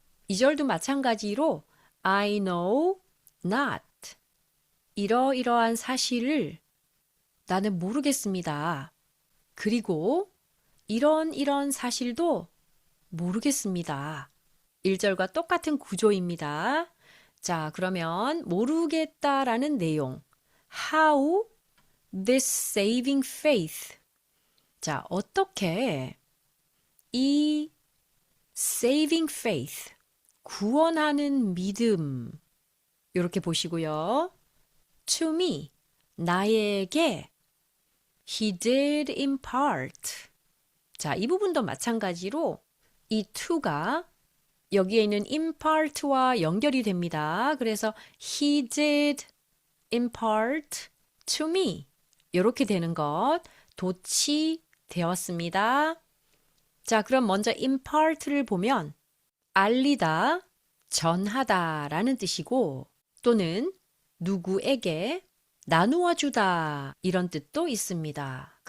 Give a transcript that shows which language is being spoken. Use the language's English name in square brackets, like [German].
[Korean] 2절도 마찬가지로 [English] I know not. [Korean] 이러이러한 사실을 나는 모르겠습니다. 그리고 이런 사실도 모르겠습니다. 1절과 똑같은 구조입니다. 자, 그러면 모르겠다라는 내용. [English] How this saving faith. [Korean] 자, 어떻게 이 [English] saving faith, [Korean] 구원하는 믿음. 이렇게 보시고요. [English] To me, [Korean] 나에게 [English] he did impart. [Korean] 자, 이 부분도 마찬가지로 이 to가 여기에 있는 impart와 연결이 됩니다. 그래서 [English] he did impart to me. [Korean] 이렇게 되는 것 도치되었습니다. 자, 그럼 먼저 impart를 보면 알리다, 전하다라는 뜻이고 또는 누구에게 나누어 주다 이런 뜻도 있습니다.